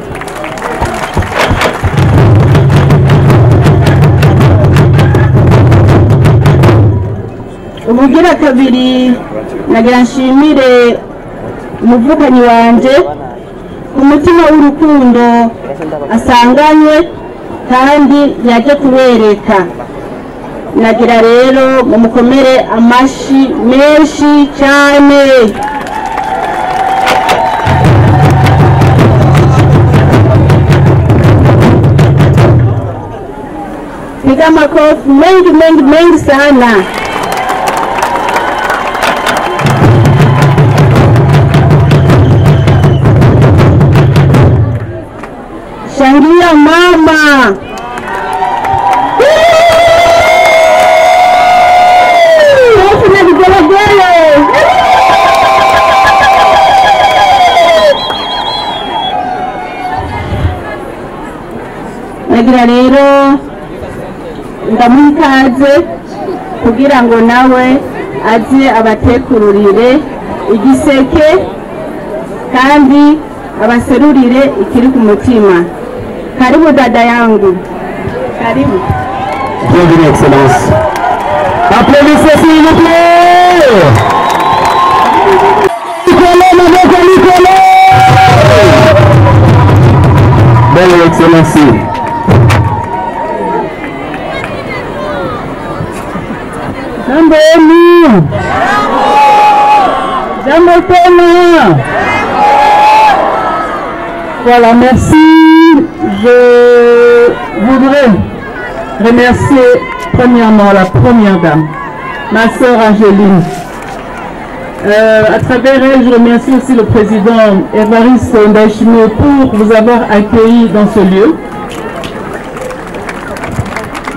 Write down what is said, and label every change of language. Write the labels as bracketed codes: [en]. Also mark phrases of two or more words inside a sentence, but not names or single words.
[rn] Ubugira kabiri nagira nshimire umuvukanyi wanje ku mutima w'urukundo asanganywe kandi yaje kubereka. Nagira rero mumukomere amashi menshi cyane. [sw] Piga makofi mengi sana. Shangilia mama. [rn] Nagira rero ndamukaze kugira ngo nawe aze abatekururire igiseke kandi abaserurire ikiri ku mutima. [sw] Karibu dada yangu. Karibu. [fr] Bienvenue, Excellence. Applaudissez s'il vous plaît. Nicolas. Belle Excellence. [sw] Jambo. Jambo tena. [fr] Voilà, merci. Je voudrais remercier premièrement la première dame, ma sœur Angéline. À travers elle, je remercie aussi le président Évariste Ndaïchimiye pour vous avoir accueilli dans ce lieu.